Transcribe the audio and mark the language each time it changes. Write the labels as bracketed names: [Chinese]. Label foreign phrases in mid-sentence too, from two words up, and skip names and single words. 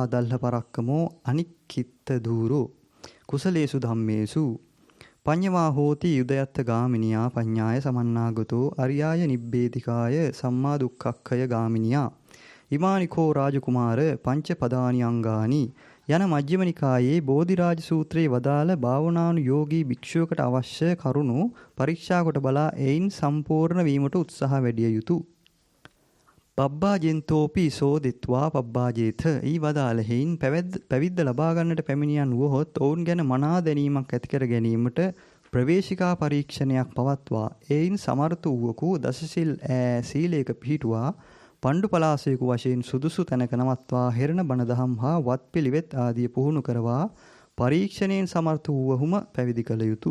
[Pali] දල්හ පරක්කමෝ අනික්කිත්ත දූරෝ කුසලේසු ධම්මේසු පඤ්ඤවා හෝති යුදයත්ත ගාමිනියා පඤ්ඤාය සමන්නාගතෝ අරියාය නිබ්බේධිකාය සම්මා දුක්ඛක්ඛය ගාමිනියා ඉමානිකෝ රාජකුමාර පංච පදානි අංගානි [Sinhala] යන මජ්ක්‍ධිම නිකායේ බෝධිරාජ සූත්‍රයේ වදාළ භාවනානුයෝගී භික්ෂුවකට අවශ්‍ය කරුණු පරීක්ෂා කොට බලා එයින් සම්පූර්ණ වීමට උත්සාහ වැඩිය යුතුය. [Pali] පබ්බාජෙන්තෝපි සෝදිත්වා පබ්බාජේත [Sinhala] ඊ වදාළ හේයින් පැවිද්ද ලබා ගන්නට පැමිණියන් වුවහොත් ඔවුන් ගැන මනා දැනීමක් ඇති කර ගැනීමට ප්‍රවේශිකා පරීක්ෂණයක් පවත්වා එයින් සමර්ථ වූවකු දසසිල් සීලයක පිහිටුවා පණ්ඩු පලාසයකු වශයෙන් සුදුසු තැනක නවත්වා හෙරණ බණ දහම් හා වත්පිළිවෙත් ආදිය පුහුණු කරවා පරීක්ෂණයෙන් සමර්ථ වූවහුම පැවිදි කළ යුතුය.